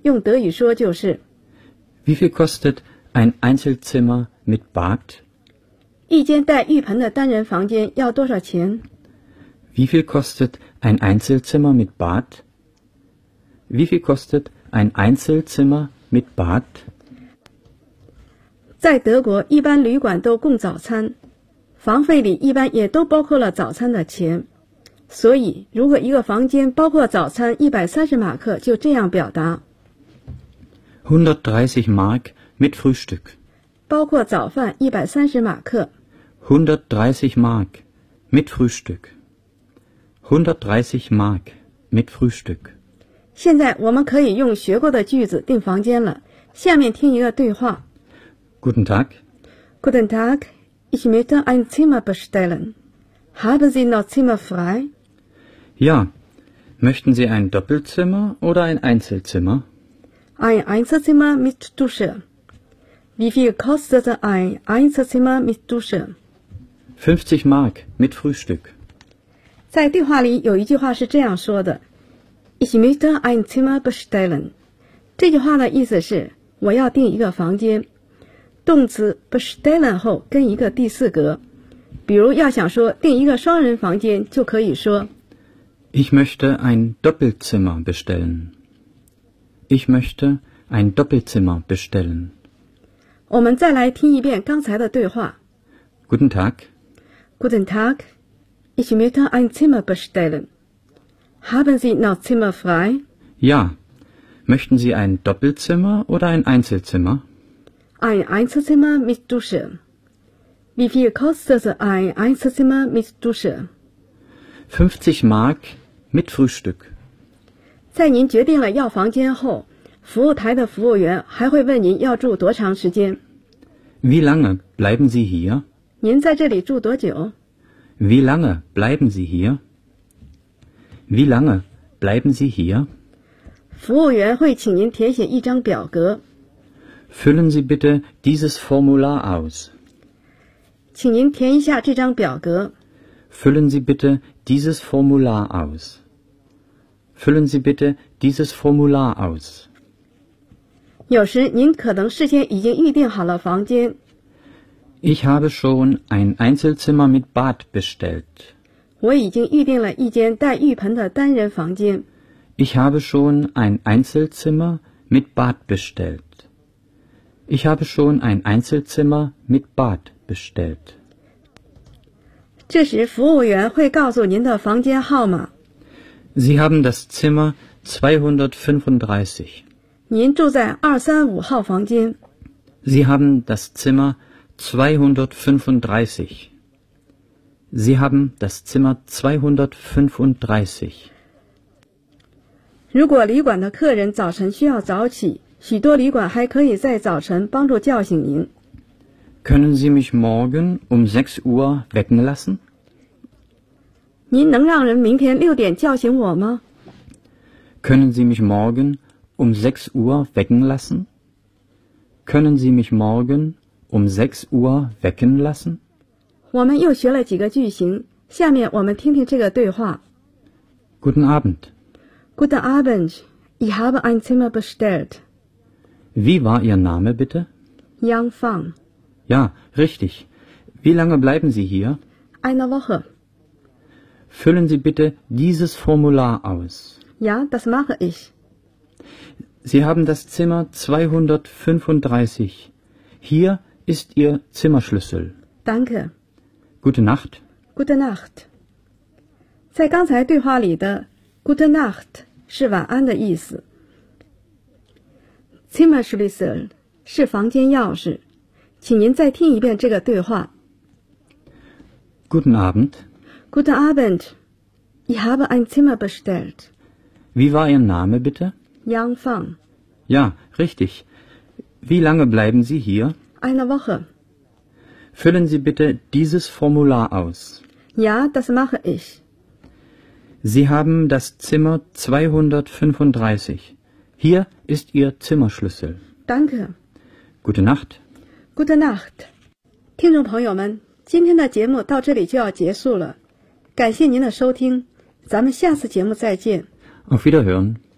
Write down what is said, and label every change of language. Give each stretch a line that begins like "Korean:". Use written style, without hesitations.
Chinese: 用德语说就是
German: Wie viel kostet ein Einzelzimmer mit Bad?
Chinese: 一间带浴盆的单人房间要多少钱？
German: Wie viel kostet ein Einzelzimmer mit Bad? Wie viel kostet ein Einzelzimmer mit Bad?
Chinese: 在德国，一般旅馆都供早餐，房费里一般也都包括了早餐的钱。所以，如果一个房间包括早餐130马克，就这样表达。
German: 130 Mark mit Frühstück.
Chinese: 包括早饭130马克。
German: 130 Mark mit Frühstück. 130 Mark mit Frühstück.
Chinese: 现在我们可以用学过的句子订房间了。下面听一个对话。
German: Guten Tag. Guten Tag. Ich möchte ein Zimmer bestellen. Haben Sie noch Zimmer frei? Ja. Möchten Sie ein Doppelzimmer oder ein Einzelzimmer? Ein Einzelzimmer mit Dusche. Wie viel kostet ein Einzelzimmer mit Dusche? 50 Mark mit Frühstück.
Chinese: 在对话里有一句话是这样说的
German: Ich möchte ein Zimmer bestellen.
Chinese: 这句话的意思是我要订一个房间。动词 bestellen 后跟一个第四格。比如要想说订一个双人房间就可以说
German: Ich möchte ein Doppelzimmer bestellen. Ich möchte ein Doppelzimmer bestellen.
Chinese: 我们再来听一遍刚才的对话。
German: Guten Tag. Guten Tag. Ich möchte ein Zimmer bestellen. Haben Sie noch Zimmer frei? Ja. Möchten Sie ein Doppelzimmer oder ein Einzelzimmer? Ein Einzelzimmer mit Dusche. Wie viel kostet ein Einzelzimmer mit Dusche? 50 Mark mit Frühstück.
Chinese: 在您决定了要房间后，服务台的服务员还会问您要住多长时间。
German: Wie lange bleiben Sie hier?
Chinese: 您在这里住多久？
German: Wie lange bleiben Sie hier? Wie lange bleiben Sie hier?
Chinese: 服务员会请您填写一张表格。
German: Füllen Sie bitte dieses Formular aus.
Chinese: 请您填一下这张表格。
German: Füllen Sie bitte dieses Formular aus. Füllen Sie bitte dieses Formular aus.
Chinese: 有时您可能事先已经预定好了房间。
German: Ich habe schon ein Einzelzimmer mit Bad bestellt.
Chinese: 我已经预定了一间带浴盆的单人房间。
German: Ich habe schon ein Einzelzimmer mit Bad bestellt. Ich habe schon ein Einzelzimmer mit Bad bestellt.
Chinese: 这时服务员会告诉您的房间号码。
German: Sie haben das Zimmer 235.
Chinese: 您住在235号房间。
German: Sie haben das Zimmer 235. Sie haben das Zimmer 235.
Chinese: 如果旅馆的客人早晨需要早起，许多旅馆还可以在早晨帮助叫醒您。
German: Können Sie mich morgen um 6 Uhr wecken lassen?
Chinese: 您能让人明天六点叫醒我吗？
German: Können Sie mich morgen um 6 Uhr wecken lassen? Können Sie mich morgen um 6 Uhr wecken lassen?
Chinese: 我们又学了几个句型，下面我们听听这个对话。
German: Guten Abend. Guten Abend. Ich habe ein Zimmer bestellt. Wie war Ihr Name bitte? Yang Fang. Ja, richtig. Wie lange bleiben Sie hier? Eine Woche. Füllen Sie bitte dieses Formular aus. Ja, das mache ich. Sie haben das Zimmer 235. Hier ist Ihr Zimmerschlüssel. Danke. Gute Nacht. Gute Nacht.
Chinese: 在刚才对话里的 Good Nacht 是晚安的意思。 Zimmerschlüssel 是房间钥匙。请您再听一遍这个对话。
German: Guten Abend. Guten Abend. Ich habe ein Zimmer bestellt. Wie war Ihr Name bitte? Yang Fang. Ja, richtig. Wie lange bleiben Sie hier? Eine Woche. Füllen Sie bitte dieses Formular aus. Ja, das mache ich. Sie haben das Zimmer 235. Hier ist Ihr Zimmerschlüssel. Danke. Gute Nacht. Gute Nacht.
Chinese: 听众朋友们，今天的节目到这里就要结束了，感谢您的收听，咱们下次节目再见。
German: Auf Wiederhören.